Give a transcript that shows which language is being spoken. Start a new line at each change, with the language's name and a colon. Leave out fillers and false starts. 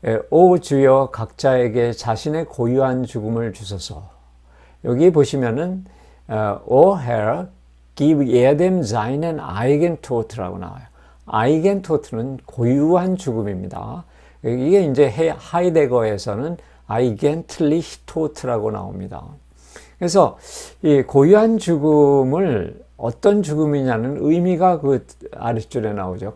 Korean: 오 주여 각자에게 자신의 고유한 죽음을 주소서. 여기 보시면은
German: O Herr, gib jedem seinen Eigentod
Korean: 라고 나와요. 아이겐토트는 고유한 죽음입니다. 이게 이제 하이데거에서는 아이겐틀리히토트라고 나옵니다. 그래서 이 고유한 죽음을 어떤 죽음이냐는 의미가 그 아랫줄에 나오죠.